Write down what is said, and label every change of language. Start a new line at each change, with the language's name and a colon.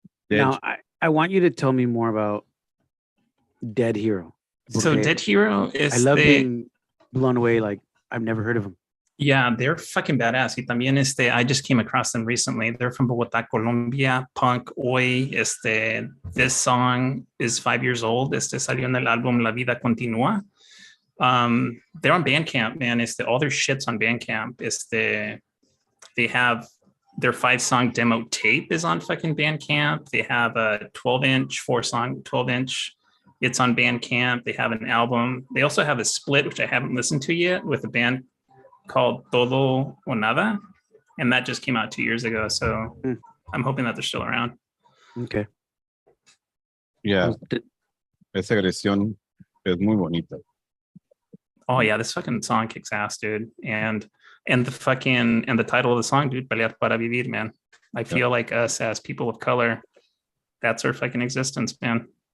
English: Now, I want you to tell me more about Dead Hero. So Dead Hero is, I love being blown away. Like, I've never heard of them. Yeah, they're fucking badass.
Spanish: Y también
English: I just came across them recently. They're from Bogotá, Colombia. Punk Hoy. This song is 5 years old.
Spanish: Salió en el álbum La Vida Continúa.
English: They're on Bandcamp, man. All their shit's on Bandcamp. They have their 5-song demo tape is on fucking Bandcamp. They have a 12-inch, 4-song, 12-inch. It's on Bandcamp. They have an album. They also have a split, which I haven't listened to yet, with a band called Todo o Nada. And that just came out 2 years ago. So I'm hoping that they're still around. Okay. Yeah.
Spanish: Esa agresión es muy bonita.
English: Oh yeah, this fucking song kicks ass, dude. And the title of the song, dude, Pelear para Vivir, man. I feel like us as people of color, that's our fucking existence, man.